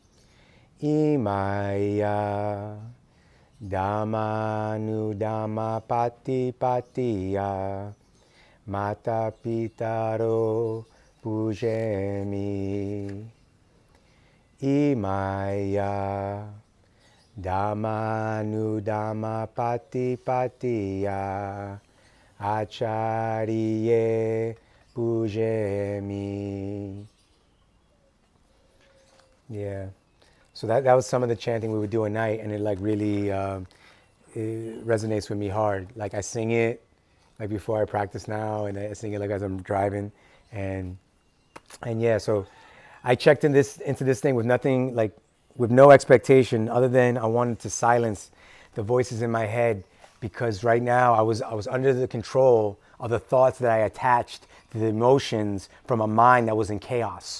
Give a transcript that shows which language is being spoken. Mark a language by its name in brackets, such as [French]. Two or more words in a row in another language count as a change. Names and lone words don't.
[Pali] Imaya Dhamma nu Dhamma pati patiya Mata pitaro pujemi. Imaya Dhamma nu Dhamma pati patiya Acharye pujemi. [English] Yeah. So that was some of the chanting we would do at night, and it like really it resonates with me hard. Like I sing it like before I practice now, and I sing it like as I'm driving, and yeah. So I checked into this thing with nothing, like with no expectation other than I wanted to silence the voices in my head, because right now I was under the control of the thoughts that I attached to the emotions from a mind that was in chaos.